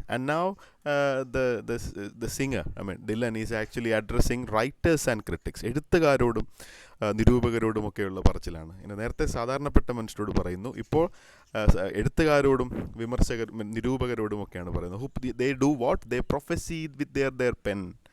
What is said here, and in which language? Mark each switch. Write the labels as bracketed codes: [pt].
[en] And now the singer, Dylan, is actually addressing writers and critics. [ml] എഴുത്തുകാരോടും നിരൂപകരോടുമൊക്കെയുള്ള പറച്ചിലാണ്. നേരത്തെ സാധാരണപ്പെട്ട മനുഷ്യരോട് പറയുന്നു, ഇപ്പോൾ എഴുത്തുകാരോടും നിരൂപകരോടുമൊക്കെയാണ് പറയുന്നത്. [en] they do what? They prophesy with their pen.